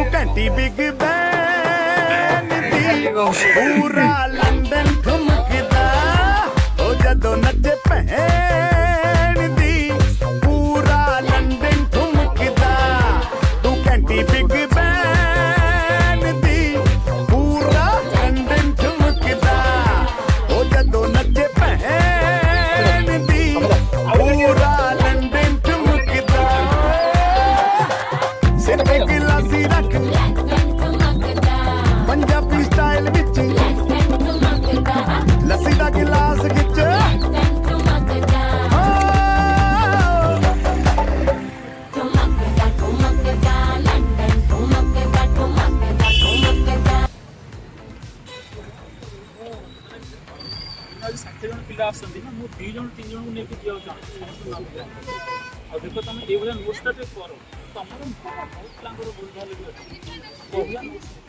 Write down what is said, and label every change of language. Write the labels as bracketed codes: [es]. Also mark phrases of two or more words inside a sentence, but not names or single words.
[pa] ਘੰਟੀ ਬਿਗ ਬੈਨ ਦੀ ਪੂਰਾ ਲੰਡਨ ਠੁਮਕਦਾ ਉਹ ਜਦੋਂ ਨੱਚੇ ਭੈਣ ਦੀ ਪੂਰਾ ਲੰਡਨ ਠੁਮਕਦਾ ਤੂੰ ਘੰਟੀ ਬਿਗ ਬੈਨ ਦੀ ਪੂਰਾ ਲੰਡਨ ਠੁਮਕਦਾ ਉਹ ਜਦੋਂ ਨੱਚੇ ਭੈਣ ਦੀ ਪੂਰਾ ਲੰਡਨ ਠੁਮਕਦਾ ਸਿਰ ਤੇ ਗਿਲਾਸੀ ਰੱਖ ਪੰਜਾਬੀ ਸਟਾਈਲ ਵਿੱਚ ਲੱਸੀ ਦਾ ਗਿਲਾਸ ਖਿੱਚ [or] ଷାଠିଏ ଜଣ ପିଲା ଆସନ୍ତି ନା ମୁଁ 2 ଜଣ 3 ଜଣଙ୍କୁ ନେଇକି ଯିବାକୁ ଚାହୁଁଛି ଆଉ ଦେଖ ତମେ ଏଇଭଳିଆ ନୋଟ୍ସଟା ଟିକେ କର ତମର ବହୁତ ପିଲାଙ୍କର ଭୁଲ ଭାଲ ବି ଅଛି ବଢ଼ିଆ ନୋଟ୍ସ